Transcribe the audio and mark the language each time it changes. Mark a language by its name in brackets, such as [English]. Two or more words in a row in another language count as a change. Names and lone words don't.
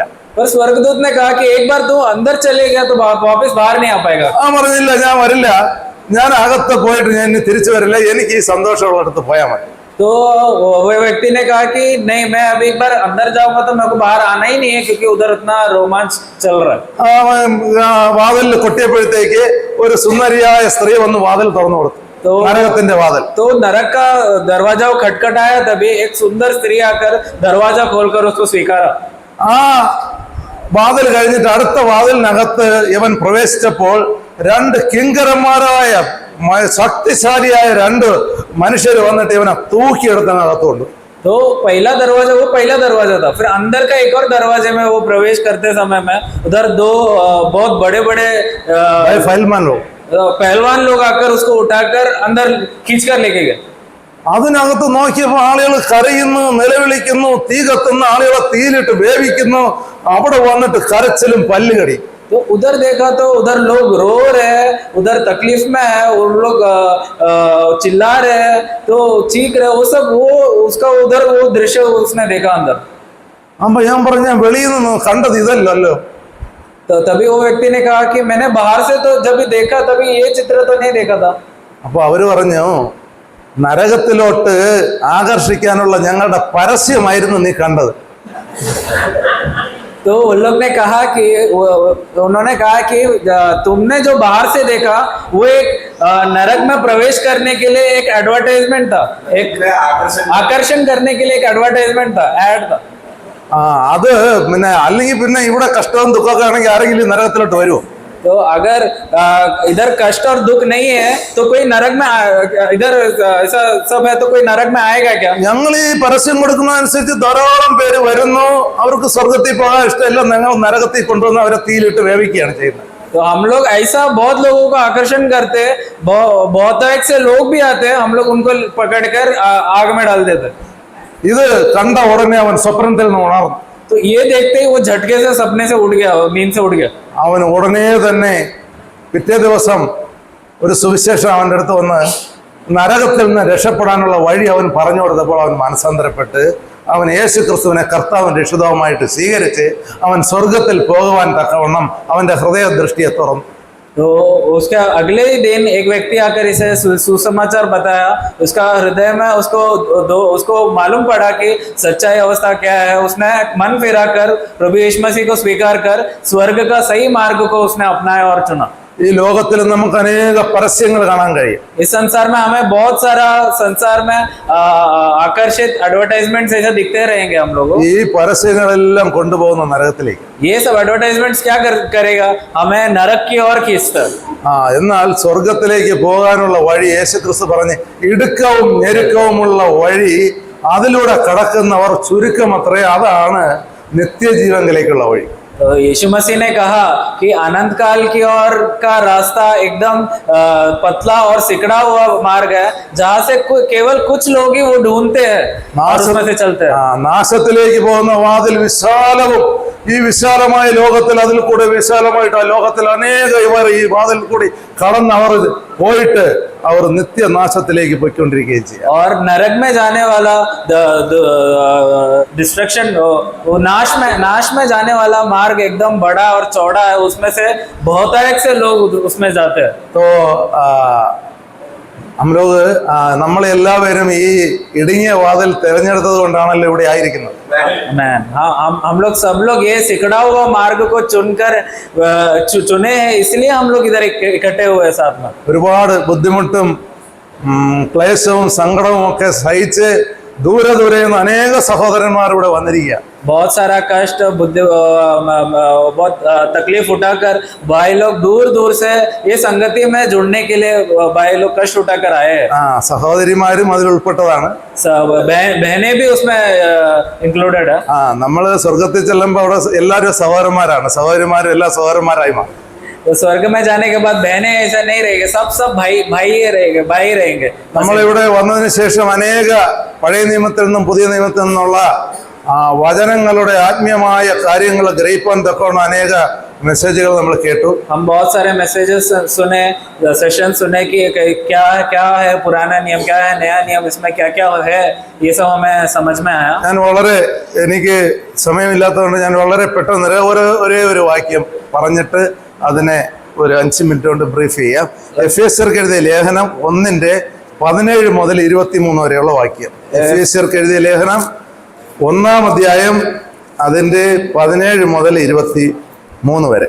[Hindi] पर स्वर्गदूत ने कहा कि एक बार तू अंदर चले गया तो वापस बाहर नहीं आ पाएगा। [Malayalam] പറഞ്ഞില്ല, ഞാൻ വരില്ല, ഞാൻ അകത്ത് പോയിട്ട് ഞാൻ ഇനി തിരിച്ചു വരില്ല, എനിക്ക് ഈ സന്തോഷമുള്ള അടുത്ത് പോയാൽ മതി. [Hindi] तो वो व्यक्ति ने कहा कि नहीं, मैं अभी एक बार अंदर जाऊंगा तो मेरे को बाहर आना ही नहीं है, क्योंकि उधर उतना रोमांच चल रहा है। [Malayalam] വാതിൽ കൊട്ടിയപ്പോഴത്തേക്ക് ഒരു സുന്ദരിയായ സ്ത്രീ വന്ന് വാതിൽ തുറന്നു കൊടുത്തു, നരകത്തിന്റെ വാതിൽ. [Hindi] तो नरक का दरवाजा खटखटाया, तभी एक सुंदर स्त्री आकर दरवाजा खोलकर उसको स्वीकारा। [Malayalam] ആ വാതിൽ കഴിഞ്ഞിട്ട് അടുത്ത വാതിലിനകത്ത് ഇവൻ പ്രവേശിച്ചപ്പോൾ രണ്ട് കിങ്കരന്മാരായ ശക്തിശാലിയായ രണ്ട് മനുഷ്യർ വന്നിട്ട് ഇവനെ തൂക്കിയെടുത്താണ് അകത്തുകൊണ്ട്. [Hindi] तो पहला दरवाजा था, फिर अंदर का एक और दरवाजे में वो प्रवेश करते समय में उधर दो बहुत बड़े बड़े पहलवान लोग आकर उसको उठाकर अंदर खींचकर लेके गए। [Malayalam] അതിനകത്ത് നോക്കിയപ്പോൾ ആളുകൾ കരയുന്നു, നിലവിളിക്കുന്നു, തീ കത്തുന്ന ആളുകളെ തീയിലിട്ട് വേവിക്കുന്നു. അവിടെ വന്നിട്ട് കരച്ചിലും പല്ലുകടി. [Hindi] तो उधर देखा तो उधर लोग रो रहे हैं, उधर तकलीफ में है, उन लोग चिल्ला रहे हैं, तो चीख रहे, वो सब वो उसका उधर वो दृश्य उसने देखा अंदर। [Malayalam] അപ്പൊ ഞാൻ പറഞ്ഞ വെളിയിൽ നിന്ന് കണ്ടത് ഇതല്ലല്ലോ. [Hindi] तो तभी वो व्यक्ति ने कहा कि मैंने बाहर से तो जब भी देखा तभी ये चित्र तो नहीं देखा था। [Malayalam] അപ്പൊ അവര് പറഞ്ഞു നരകത്തിലോട്ട് ആകർഷിക്കാനുള്ള ഞങ്ങളുടെ പരസ്യമായിരുന്നു നീ കണ്ടത്. [Hindi] तो उन लोग ने कहा कि उन्होंने कहा कि तुमने जो बाहर से देखा वो एक नरक में प्रवेश करने के लिए एक एडवर्टाइजमेंट था, एक आकर्षण करने के लिए एक एडवर्टाइजमेंट था, एड था। [Malayalam] അത് പിന്നെ അല്ലെങ്കിൽ പിന്നെ ഇവിടെ കഷ്ടവും ദുഃഖമൊക്കെ ആണെങ്കിൽ ആരെങ്കിലും നരകത്തിലോട്ട് വരുമോ? [Hindi] तो अगर इधर कष्ट और दुख नहीं है तो कोई नरक में इधर ऐसा सब है तो कोई नरक में आएगा क्या? [Malayalam] ഞങ്ങൾ ഈ പരസ്യം കൊടുക്കുന്നതനുസരിച്ച് ധാരാളം പേര് വരുന്നു, അവർക്ക് സ്വർഗത്തിൽ പോകാൻ ഇഷ്ടമില്ല, ഞങ്ങൾ നരകത്തിൽ കൊണ്ടുവന്ന് അവരെ തീയിലിട്ട് വേവിക്കുകയാണ് ചെയ്യുന്നത്. [Hindi] तो हम लोग ऐसा बहुत लोगों को आकर्षण करते, बहुत से लोग भी आते, हम लोग उनको पकड़कर आग में डाल देते। [Malayalam] ഇത് കണ്ട ഉടനെ അവൻ സ്വപ്നത്തിൽ നിന്ന് ഉണർന്നു. [Hindi] तो ये देखते ही वो झटके से सपने से उठ गया, नींद से उठ गया। [Malayalam] അവൻ ഉടനെ തന്നെ പിറ്റേ ദിവസം ഒരു സുവിശേഷം അവൻ്റെ അടുത്ത് വന്ന് നരകത്തിൽ നിന്ന് രക്ഷപ്പെടാനുള്ള വഴി അവൻ പറഞ്ഞു കൊടുത്തപ്പോൾ അവൻ മനസ്സാന്തരപ്പെട്ട് അവൻ യേശു ക്രിസ്തുവിനെ കർത്താവും രക്ഷിതാവുമായിട്ട് സ്വീകരിച്ച് അവൻ സ്വർഗത്തിൽ പോകുവാൻ തക്കവണ്ണം അവൻ്റെ ഹൃദയദൃഷ്ടിയെ തുറന്നു. [Hindi] तो उसका अगले ही दिन एक व्यक्ति आकर इसे सुसमाचार बताया, उसका हृदय में उसको मालूम पड़ा कि सच्चाई अवस्था क्या है। उसने मन फिरा कर प्रभु यीशु मसीह को स्वीकार कर स्वर्ग का सही मार्ग को उसने अपनाया और चुना। [Malayalam] ഈ ലോകത്തിൽ നമുക്ക് അനേക പരസ്യങ്ങൾ കാണാൻ കഴിയും. [Hindi] इस संसार में हमें बहुत सारा संसार में आकर्षित एडवर्टाइजमेंट्स ऐसे दिखते रहेंगे हम लोगों। [Malayalam] ഈ പരസ്യങ്ങളെല്ലാം കൊണ്ടുപോകുന്ന നരകത്തിലേക്ക്. [Hindi] ये सब एडवर्टाइजमेंट्स क्या करेगा? हमें नरक की ओर खींचता। [Malayalam] എന്നാൽ സ്വർഗത്തിലേക്ക് പോകാനുള്ള വഴി യേശുക്രിസ്തു പറഞ്ഞ് ഇടുക്കവും ഞെരുക്കവുമുള്ള വഴി അതിലൂടെ കടക്കുന്നവർ ചുരുക്കമത്രേ, അതാണ് നിത്യജീവനിലേക്കുള്ള വഴി. [Hindi] तो यीशु मसीह ने कहा कि अनंत काल की ओर का रास्ता एकदम पतला और सिकड़ा हुआ मार्ग है, जहाँ से केवल कुछ लोग ही वो ढूंढते हैं और उसमें से चलते हैं। [Malayalam] നാശത്തിലേക്ക് പോകുന്ന വാതിൽ വിശാലവും ഈ വിശാലമായ ലോകത്തിൽ അതിൽ കൂടെ വിശാലമായിട്ട് ആ ലോകത്തിൽ അനേക ഇവർ ഈ വാതിൽ കൂടി കടന്ന് അവർ പോയിട്ട് അവർ നിത്യനാശത്തിലേക്ക് പോയിക്കൊണ്ടിരിക്കുകയും ചെയ്യും. [Hindi] और नरक में जाने वाला डिस्ट्रक्शन, नाश में जाने वाला मार्ग एकदम बड़ा और चौड़ा है, उसमें से बहुत से लोग उसमें जाते हैं। [Malayalam] तो നമ്മളെല്ലാവരും ഈ ഇടുങ്ങിയ വാതിൽ തിരഞ്ഞെടുത്തത് കൊണ്ടാണല്ലോ ഇവിടെ ആയിരിക്കുന്നത്. [Hindi] हम लोग सब लोग ये सिकड़ा हुआ मार्ग को चुने हैं, इसलिए हम लोग इधर इकट्ठे हुए साथ में। [Malayalam] ഒരുപാട് ബുദ്ധിമുട്ടും ക്ലേശവും സങ്കടവും ഒക്കെ സഹിച്ച് ദൂരെ ദൂരെ നിന്ന് അനേക സഹോദരന്മാർ ഇവിടെ വന്നിരിക്കുക. [Hindi] बहुत सारा कष्ट बहुत तकलीफ उठाकर भाई लोग दूर दूर से ये संगति में जुड़ने के लिए भाई लोग कष्ट उठाकर आए हैं। [Malayalam] സഹോദരിമാരും അതിൽ ഉൾപ്പെട്ടതാണ്. [Hindi] बहनें भी उसमें इंक्लूडेड है। [Malayalam] നമ്മള് സ്വർഗത്തിൽ ചെല്ലുമ്പോൾ അവിടെ എല്ലാവരും സഹോദരന്മാരാണ്, സഹോദരിമാരും എല്ലാ സഹോദരന്മാരായി മാറും. [Hindi] तो स्वर्ग में जाने के बाद बहनें ऐसा नहीं रहेंगे, सब भाई रहेंगे। [Malayalam] നമ്മളിവിടെ വന്നതിന് ശേഷം അനേക പഴയ നിയമത്തിൽ നിന്നും പുതിയ നിയമത്തിൽ നിന്നുള്ള വചനങ്ങളുടെ ആത്മീയമായ കാര്യങ്ങൾ ഗ്രഹിക്കാൻ തക്കവണ്ണം അനേക മെസ്സേജുകൾ നമ്മൾ കേട്ടു. [Hindi] हम बहुत सारे मैसेजेस सुने, सेशन सुने कि क्या है पुराना नियम, क्या है नया नियम, इसमें क्या क्या है, ये सब हमें समझ में आया। [Malayalam] ഞാൻ എനിക്ക് സമയമില്ലാത്തതുകൊണ്ട് ഞാൻ വളരെ പെട്ടെന്ന് ഒരേ ഒരു വാക്യം പറഞ്ഞിട്ട് അതിനെ ഒരു 5 മിനിറ്റ് കൊണ്ട് ബ്രീഫ് ചെയ്യാം. എഫേസ്യർക്ക് എഴുതിയ ലേഖനം 1:17 മുതൽ 23 വരെയുള്ള വാക്യം. എഫേസ്യർക്ക് എഴുതിയ ലേഖനം 1-ാം അധ്യായം അതിന്റെ 17 മുതൽ 23 വരെ.